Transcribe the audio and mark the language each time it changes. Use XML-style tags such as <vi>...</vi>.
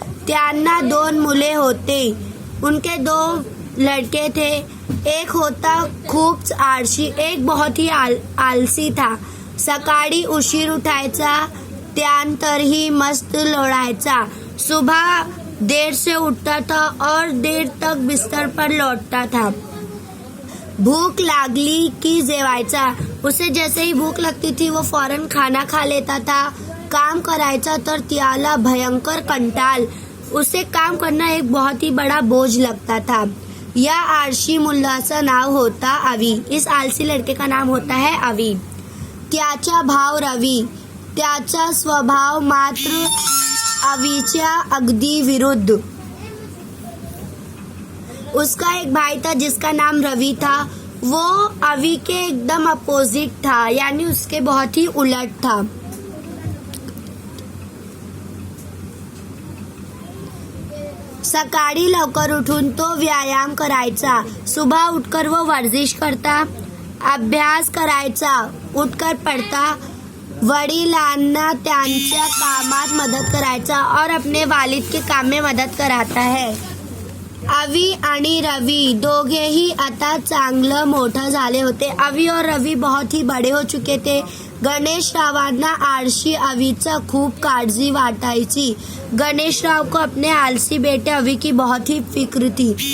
<mr>त्यांना 2 मुले होते।</mr> <hi>उनके 2 लड़के थे।</hi> <mr>एक होता खूप आळशी,</mr> <hi>एक बहुत ही आलसी था।</hi> <mr>सकाळी उशीर उठायचा, त्यानंतरही मस्त लोळायचा।</mr> <hi>सुबह देर से उठता था और देर तक बिस्तर पर लौटता था।</hi> <mr>भूख लागली की जेवायचा।</mr> <hi>उसे जैसे ही भूख लगती थी वो फौरन खाना खा लेता था।</hi> <mr>काम करायचा तर त्याला भयंकर कंटाल।</mr> <hi>उसे काम करना एक बहुत ही बड़ा बोझ लगता था।</hi> <mr>या आळशी मुलाचं नाव होता अवी।</mr> <hi>इस आलसी लड़के का नाम होता है अवी।</hi> <mr>त्याचा भाव रवी। त्याचा स्वभाव मात्र अवीच्या अगदी विरुद्ध।</mr> <hi>उसका एक भाई था जिसका नाम रवि था। वो अवी के एकदम अपोजिट था, यानी उसके बहुत ही उलट था।</hi> <mr>सकाळी लवकर उठून तो व्यायाम करायचा।</mr> <hi>सुबह उठकर वो वर्जिश करता,</hi> <mr>अभ्यास करायचा,</mr> <hi>उठकर पढ़ता,</hi> <mr>वडिलांना त्यांच्या कामात मदत करायचा</mr> <hi>और अपने वालिद के काम में मदत कराता है।</hi> <mr>अवी आणि रवि दोघेही आता चांगलं मोठं झाले होते।</mr> <hi>अवी और रवि बहुत ही बड़े हो चुके थे।</hi> <mr>गणेशरावांना आळशी अवीचा खूप काळजी वाटायची।</mr> <hi>गणेशराव को अपने आलसी बेटे अवी की बहुत ही फिक्र थी।</hi>